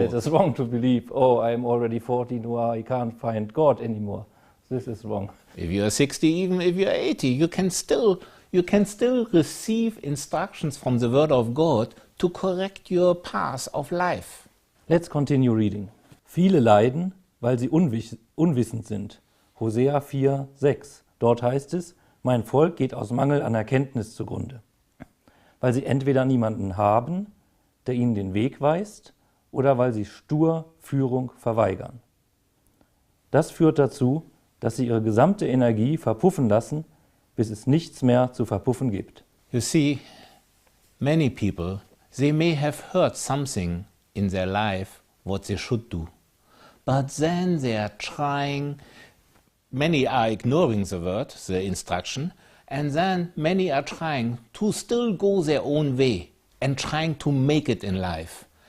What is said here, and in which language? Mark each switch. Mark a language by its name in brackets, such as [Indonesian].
[English] It is wrong to believe, I'm already 14, I can't find God anymore. This is wrong. If you are 60, even if you are 80, you can still receive instructions from the Word of God to correct your path of life. Let's continue reading. [German] Viele leiden, weil sie unwissend sind. Hosea 4, 6. Dort heißt es, mein Volk geht aus Mangel an Erkenntnis zugrunde. Weil sie entweder niemanden haben, der ihnen den Weg weist, oder weil sie stur Führung verweigern. Das führt dazu, dass sie ihre gesamte Energie verpuffen lassen, bis es nichts mehr zu verpuffen gibt. [English] You see, many people, they may have heard something in their life what they should do. But then they are trying, many are ignoring the word, the instruction, and then many are trying to still go their own way and trying to make it in life.